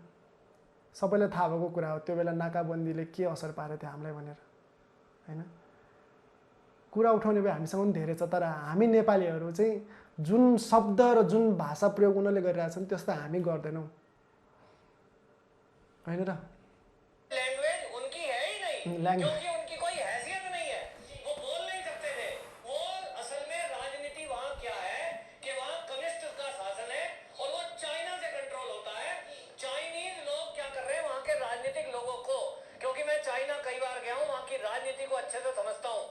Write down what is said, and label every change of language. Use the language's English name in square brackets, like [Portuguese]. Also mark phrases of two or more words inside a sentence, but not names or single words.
[Nepali] सबैलाई थाहा भएको कुरा हो त्यो बेला नाकाबन्दीले के असर पारेको थियो हामीलाई भनेर, होइन? कुरा उठाउने भए हामीसँग पनि धेरै छ, तर हामी नेपालीहरू चाहिँ जुन शब्द र जुन भाषा प्रयोग उनीहरूले गरिरहेछन् त्यस्तो हामी गर्दैनौँ, होइन र? [Hindi] लैंग्वेज उनकी है ही नहीं, क्योंकि उनकी कोई हैसियत नहीं है, वो बोल नहीं सकते थे। वो असल में राजनीति वहाँ क्या है कि वहाँ कम्युनिस्ट का शासन है और वो चाइना से कंट्रोल होता है। चाइनीज लोग क्या कर रहे हैं वहाँ के राजनीतिक लोगों को, क्योंकि मैं चाइना कई बार गया हूँ, वहाँ की राजनीति को अच्छे से समझता हूँ।